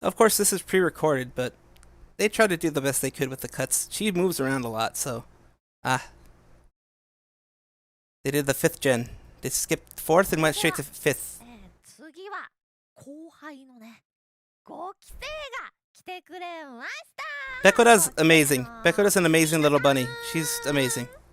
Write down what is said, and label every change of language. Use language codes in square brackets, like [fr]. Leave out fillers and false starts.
[en] Of course, this is pre-recorded, but they tried to do the best they could with the cuts. She moves around a lot, so they did the 5th gen. They skipped 4th and went straight to 5th. [ja] 次は後輩のね5期生が来てくれました。 [en] Bekora's amazing. Bekora's an amazing little bunny. She's amazing.